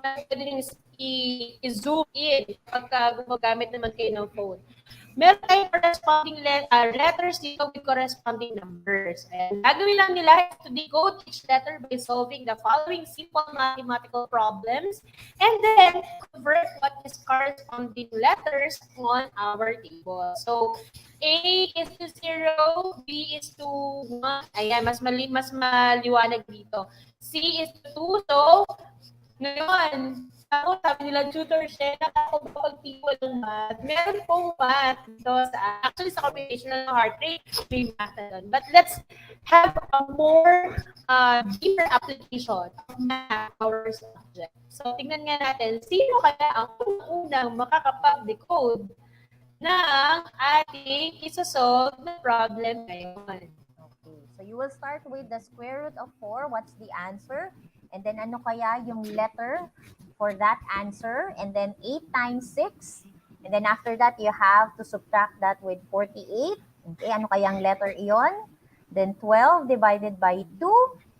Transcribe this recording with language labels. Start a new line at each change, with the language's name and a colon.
Filipino: Pwede rin i-zoom in pagka gumagamit naman kayo ng phone. Meron tayong
English: corresponding letters dito with corresponding numbers. And
Filipino: gagawin lang nila
English: is to decode each letter by solving the following simple mathematical problems and then convert what is corresponding letters on our table. So, A is to 0, B is to 1.
Filipino: Ayan, mas maliwanag dito.
English: C is to 2.
Filipino: So, ngayon, sabi nila, tutor siya, nakakapagpagtipo ng math. Meron pong math dito actually sa computational heart rate, may math na doon.
English: But let's have a more deeper application of math our subject.
Filipino: So, tingnan nga natin, sino kaya ang unang makakapag-decode ng ating isosolve na problem ngayon?
English: Okay. So, you will start with the square root of 4. What's the answer? And then,
Filipino: ano kaya yung
English: letter for that answer? And then, 8 times 6. And then, after that, you have to subtract that with 48. Okay,
Filipino: ano kayang letter iyon?
English: Then, 12 divided by 2.